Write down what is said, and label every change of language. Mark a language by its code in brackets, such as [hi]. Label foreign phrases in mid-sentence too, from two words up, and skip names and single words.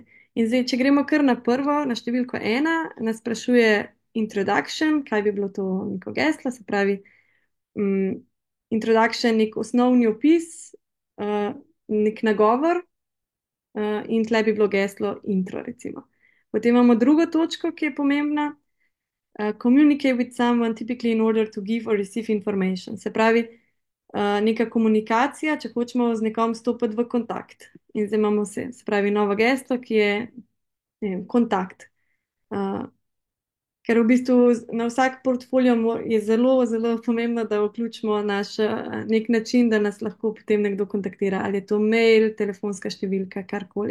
[sl] In zdaj, če gremo kar na prvo, na številko 1, nas sprašuje introduction, kaj bi bilo to neko geslo, se pravi, introduction, nek osnovni opis, nek nagovor, in tle bi bilo geslo intro, recimo. Potem imamo drugo točko, ki je pomembna. [en] Communicate with someone typically in order to give or receive information. [sl] Se pravi, neka komunikacija, če hočemo z nekom stopiti v kontakt. In zdaj imamo se pravi, novo geslo, ki je, ne vem, kontakt. Ker v bistvu na vsak portfolio je zelo, zelo pomembno, da vključimo naš nek način, da nas lahko potem nekdo kontaktira, ali je to mail, telefonska številka, karkoli.